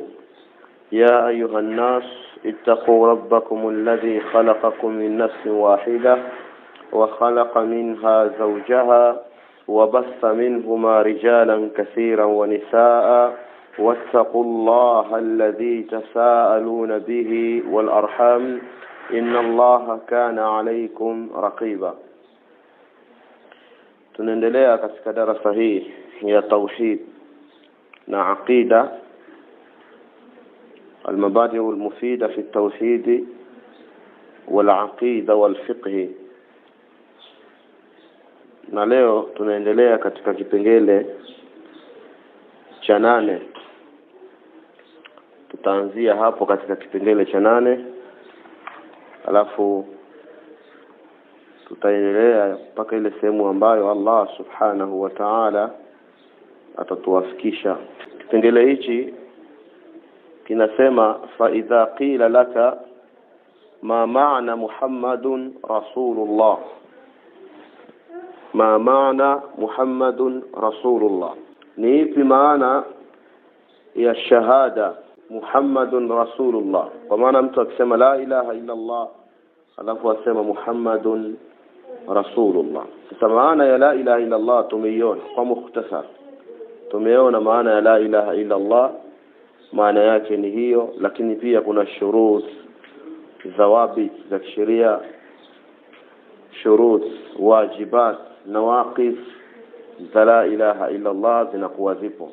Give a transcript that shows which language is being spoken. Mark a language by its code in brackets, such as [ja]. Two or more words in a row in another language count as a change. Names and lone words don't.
[ar] يا أيها الناس اتقوا ربكم الذي خلقكم من نفس واحدة وخلق منها زوجها وبث منهما رجالا كثيرا ونساء واتقوا الله الذي تساءلون به والأرحام إن الله كان عليكم رقيبا. [sw] tunaendelea katika darasa hii ya tauhid na aqida, [ar] المبادئ المفيدة في التوحيد والعقيدة والفقه. [sw] Na leo tunaendelea katika kipengele cha 8. Tutaanzia hapo katika kipengele cha 8, alafu tutaendelea mpaka ile sehemu ambayo [ar] الله سبحانه وتعالى [sw] atatuwafikisha. Kipengele hichi kinasema: [ar] فإذا قيل لك ما معنى محمد رسول الله. ما معنى محمد رسول الله, [sw] ni ipi maana ya shahada [ar] محمد رسول الله? [sw] Kwa maana mtu akisema [ar] لا إله إلا الله [sw] alafu asema [ar] محمد رسول الله. [sw] Sasa maana ya [ar] لا إله إلا الله [sw] tumeiona kwa mukhtasar. Tumeona maana ya [ar] لا إله إلا الله, [sw] maana yake ni hiyo, lakini pia kuna shurut, zawabit za sheria, shurut, wajibat, nawaqis za [ar] لا إله إلا الله [sw] zinakuwa zipo.